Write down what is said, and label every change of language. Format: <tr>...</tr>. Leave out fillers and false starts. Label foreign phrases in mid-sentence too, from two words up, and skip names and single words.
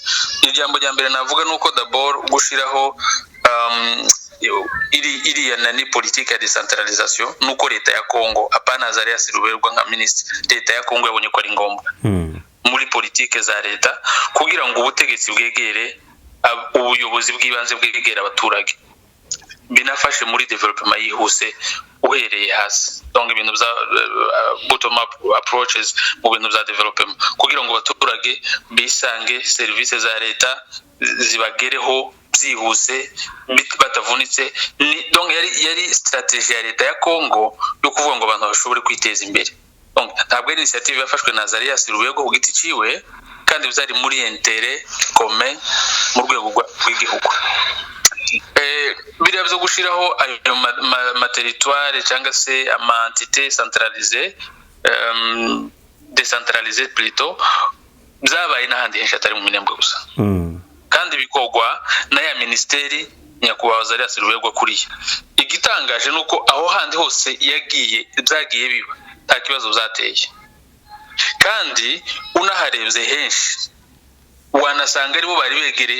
<rw>Ijambo rya mbere navuga nuko d'abord gushiraho iri ni politique ya decentralisation nuko leta ya Kongo apana Azarias Ruberwa nka ministre leta ya Kongo yabonye ko ari ngombwa muri politique za leta kugira ngo ubutegetsi bwegere ubuyobozi bw'ibanze bwegera abaturage binafashe muri development yihuse uhereye hasi donc ibintu bya</rw> <en>bottom up approaches</en> <rw>mu bintu bya development kugira ngo abaturage bisange services za leta zibagereho byihuse batavunitse donc yari strategie ya leta ya Kongo yo kuvuga ngo abantu bashobore kwiteza imbere. Donc ntabwo ari initiative yafashwe na Azarias Ruberwa ku giti ciwe kandi bizari muri</rw> <fr>intérêt commun</fr> <rw>mu rwego rw'igihugu. Biriya byo gushiraho ayo territoire cyangwa se ama</rw> <fr>entité centralisée décentralisée plutôt</fr> <rw>byabaye n'ahandi henshi atari mu Minembwe gusa kandi bikogwa na ya ministeri nyakubahwa Azarias Ruberwa kuriya. Igitangaje nuko aho handi hose yagiye byagiye biba nta kibazo zateye kandi unaharebye henshi wanasanga aribo bari begereye</rw>